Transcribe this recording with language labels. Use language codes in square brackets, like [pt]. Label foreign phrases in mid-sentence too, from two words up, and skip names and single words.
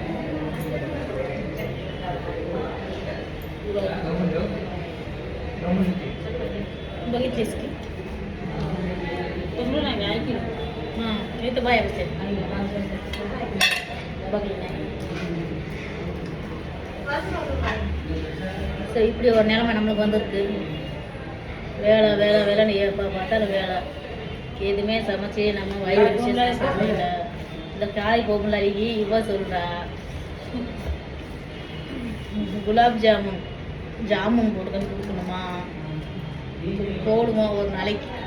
[mr] बघितलीस की बघलं नाही मी ऐकलं. हां मी तर बाहेर बसते बघलं नाही [ta] சரி இப்படி ஒரு நிலைமை நம்மளுக்கு வந்திருக்கு. வேலை வேலை வேலைன்னு எப்போ பார்த்தாலும் வேலை, எதுவுமே சமைச்சு நம்ம வயிறு வச்சு சாப்பிடல. இந்த காய் பொங்கலாளிக்கு இவ சொல்கிறா குலாப் ஜாமுன் போட்டு கொடுக்கணுமா, போடுவோம் ஒரு நாளைக்கு.